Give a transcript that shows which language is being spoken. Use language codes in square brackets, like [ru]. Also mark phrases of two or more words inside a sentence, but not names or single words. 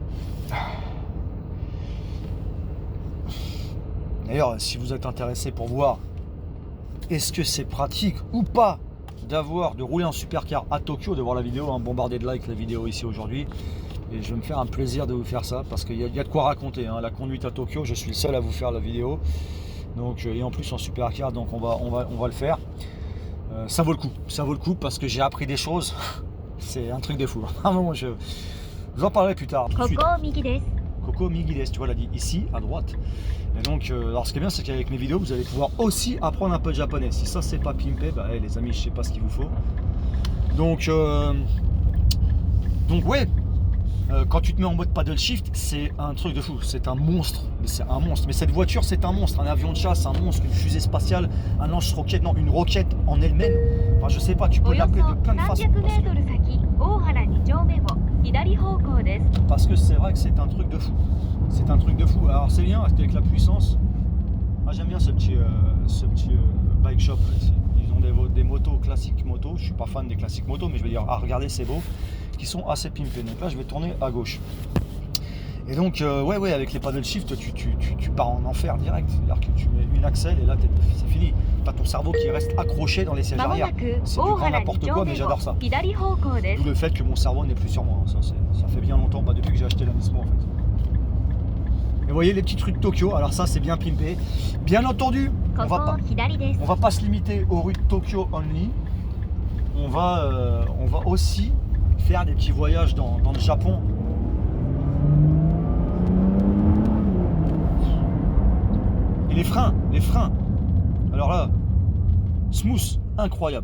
[fr] D'ailleurs, si vous êtes intéressé pour voir est-ce que c'est pratique ou pas de rouler en supercar à Tokyo, de voir la vidéo, hein, bombarder de likes la vidéo ici aujourd'hui, et je vais me faire un plaisir de vous faire ça parce qu'il y a de quoi raconter, hein. La conduite à Tokyo, je suis le seul à vous faire la vidéo, donc et en plus en supercar, donc on va le faire. Ça vaut le coup parce que j'ai appris des choses. C'est un truc de fou. Vraiment, j'en parlerai plus tard. [ja] ここ右です。 [fr] Coco Miguides, tu vois, l'a dit ici à droite. Et donc, alors ce qui est bien, c'est qu'avec mes vidéos, vous allez pouvoir aussi apprendre un peu de japonais. Si ça, c'est pas pimpé, bah les amis, je sais pas ce qu'il vous faut. Donc ouais, quand tu te mets en mode [en] paddle shift, [fr] c'est un truc de fou. C'est un monstre. Mais c'est un monstre. Mais cette voiture, c'est un monstre. Un avion de chasse, un monstre, une fusée spatiale, un lance-roquette, non, une roquette en elle-même. Enfin, je sais pas, tu peux [ja] およそ [fr] l'appeler de plein de façons. [ja] 300メートル先、大原2丁目を左方向です。 [fr] Parce que c'est vrai que c'est un truc de fou. C'est un truc de fou. Alors c'est bien parce qu'avec la puissance. Moi j'aime bien ce petit [en] bike shop [fr] là, ici. Ils ont des motos classiques motos. Je suis pas fan des classiques motos, mais je veux dire, ah regardez c'est beau, qui sont assez pimpés. Donc là je vais tourner à gauche. Et donc ouais avec les [en] paddle shift [fr] tu pars en enfer direct. C'est-à-dire que tu mets une axelle et là c'est fini. T'as ton cerveau qui reste accroché dans les sièges [ja] まも [fr] arrière. [ja] なく [fr] C'est [ja] 大 [fr] du grand [ja] 原2 [fr] n'importe [ja] 丁 [fr] quoi, [ja] 目 [fr] mais j'adore [ja] を [fr] ça. [ja] 左方向です [fr] D'où le fait que mon cerveau n'est plus sur moi. Ça fait bien longtemps, bah, depuis que j'ai acheté la Nismo en fait. Et vous voyez les petits trucs de Tokyo, alors ça c'est bien pimpé. Bien entendu, [ja] ここ左です。 [fr] on va pas se limiter aux rues de Tokyo only. On va aussi faire des petits voyages dans le Japon. Et les freins. Alors là, smooth, incroyable.